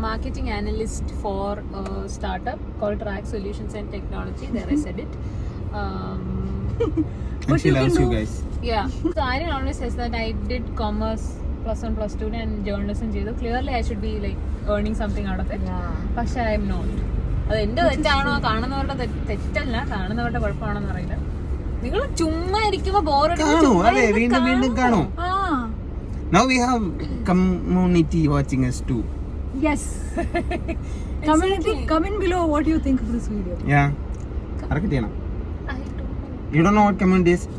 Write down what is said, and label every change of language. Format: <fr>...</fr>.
<en>marketing analyst for a startup called Track Solutions and Technology. There I said it. And But she you can loves you do- guys. Yeah. So Irene always says that I did commerce +1 +2 and journalism ചെയ്തു. Clearly I should be like earning something out of it. Yeah. പക്ഷെ I am not.</en> <ml>അത് എന്റെ തെറ്റാണോ കാണുന്നവരുടെ തെറ്റല്ല, കാണുന്നവരുടെ കുഴപ്പമാണെന്ന് അറിയില്ല. നിങ്ങൾ ചുമ്മാ ഇരിക്കുമ്പോ കാണൂ, അതെ, വീണ്ടും വീണ്ടും കാണൂ.</ml> <en>Ah. Now we have community watching us too. Yes. Community, comment below what you think of this video.</en> <ml>Yeah. ആർക്ക് ചെയ്യണം?</ml> <en>You don't know what community is?</en>